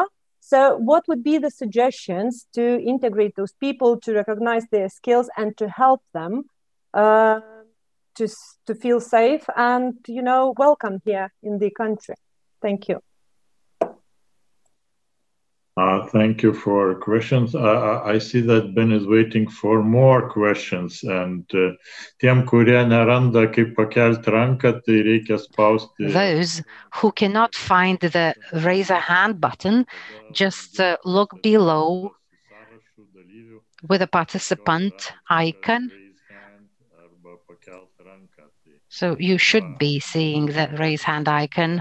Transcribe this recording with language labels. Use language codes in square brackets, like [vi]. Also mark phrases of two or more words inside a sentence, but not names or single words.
[en] So what would be the suggestions to integrate those people, to recognize their skills and to help them to feel safe and welcome here in the country? Thank you. Thank you for questions. I see that Ben is waiting for more questions, and [lt] tiem, kurie neranda kaip pakelti ranką, tai reikia spausti. [en] Those who cannot find the raise a hand button, just look below with the participant icon. So you should be seeing the raise hand icon.